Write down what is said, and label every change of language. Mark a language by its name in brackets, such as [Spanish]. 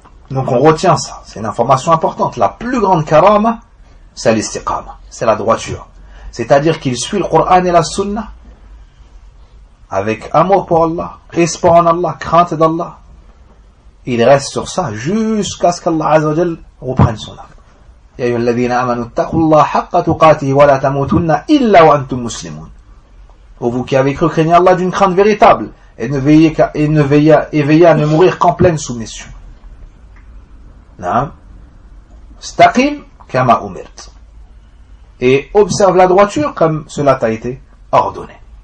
[French] Donc on retient ça. C'est une information importante. La plus grande karama, c'est l'istiqama. C'est la droiture. C'est-à-dire qu'il suit le Coran et la Sunna avec amour pour Allah, espoir en Allah, crainte d'Allah. Il reste sur ça jusqu'à ce qu'Allah Azza wa Jal reprenne son âme. [Arabic] يا أيها الذين آمنوا اتقوا الله حق تقاته ولا تموتن إلا وأنتم مسلمون. [French] Et vous qui avez cru craignez Allah d'une crainte véritable et ne veillez qu'à et veillez à ne mourir qu'en pleine soumission. Naam. [Arabic] Staqim kama umirt. [French] Et observe la droiture comme cela t'a été ordonné.